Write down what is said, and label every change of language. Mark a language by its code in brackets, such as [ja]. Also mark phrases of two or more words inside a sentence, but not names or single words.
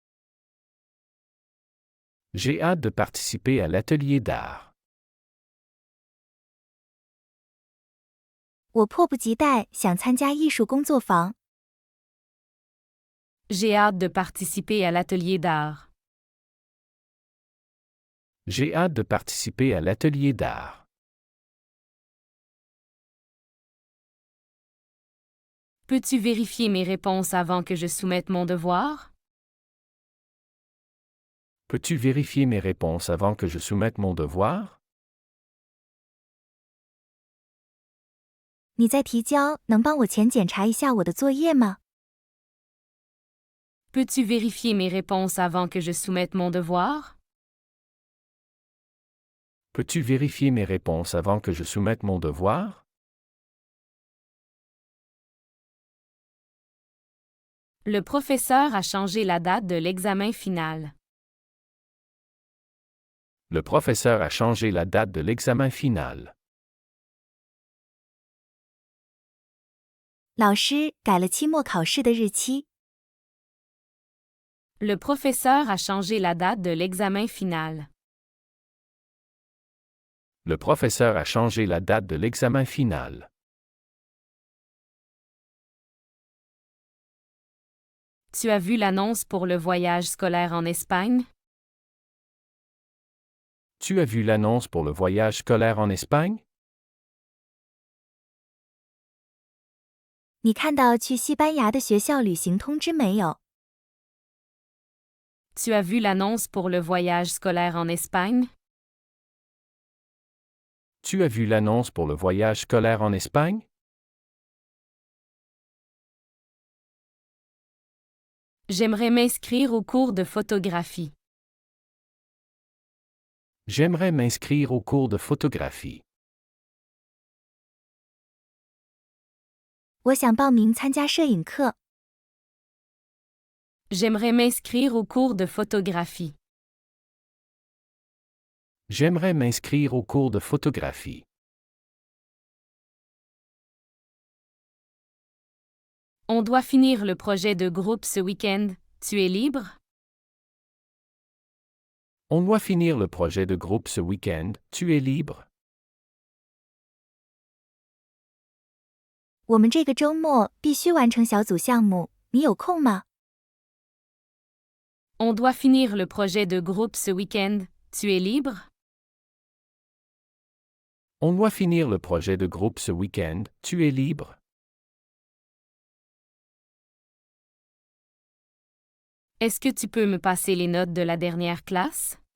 [fr] J'ai hâte de participer à l'atelier d'art. [zh] 我迫不及待想参加艺术工作坊。 [fr] J'ai hâte de participer à l'atelier d'art. J'ai hâte de participer à l'atelier d'art. Peux-tu vérifier mes réponses avant que je soumette mon devoir? Peux-tu vérifier mes réponses avant que je soumette mon devoir? [zh] 你在提交能帮我前检查一下我的作业吗？ [fr] Peux-tu vérifier mes réponses avant que je soumette mon devoir? Peux-tu vérifier mes réponses avant que je soumette mon devoir? Le professeur a changé la date de l'examen final. Le professeur a changé la date de l'examen final. [zh] 老师改了期末考试的日期。 [fr] Le professeur a changé la date de l'examen final. Le professeur a changé la date de l'examen final. Tu as vu l'annonce pour le voyage scolaire en Espagne? Tu as vu l'annonce pour le voyage scolaire en Espagne? [zh] 你看到去西班牙的学校旅行通知没有？ [fr] Tu as vu l'annonce pour le voyage scolaire en Espagne? Tu as vu l'annonce pour le voyage scolaire en Espagne? J'aimerais m'inscrire au cours de photographie. J'aimerais m'inscrire au cours de photographie. [zh] 我想报名参加摄影课。 [fr] J'aimerais m'inscrire au cours de photographie. J'aimerais m'inscrire au cours de photographie. On doit finir le projet de groupe ce week-end. Tu es libre? On doit finir le projet de groupe ce week-end. Tu es libre? [zh] 我们这个周末必须完成小组项目，你有空吗？ [fr] On doit finir le projet de groupe ce week-end. Tu es libre? On doit finir le projet de groupe ce week-end. Tu es libre? Est-ce que tu peux me passer les notes de la dernière classe?